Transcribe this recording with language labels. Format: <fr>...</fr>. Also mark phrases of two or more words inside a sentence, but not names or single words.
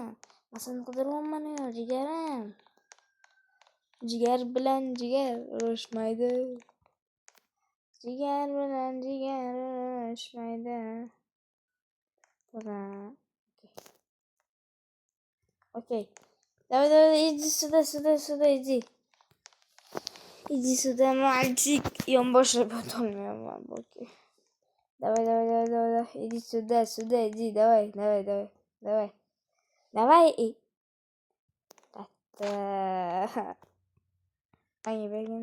<uz>Men seni qidiryapman-ku, jigarim. Jigar bilan jigar urushmaydi. Jigar bilan jigar urushmaydi. Okey.</uz> <ru>Давай, иди сюда, иди. Иди сюда, мальчик.</ru> <uz>Yonboshib o'tolmayapman, okey.</uz> <ru>Давай. Иди сюда, иди. Давай. Давай. Ay begin.</ru>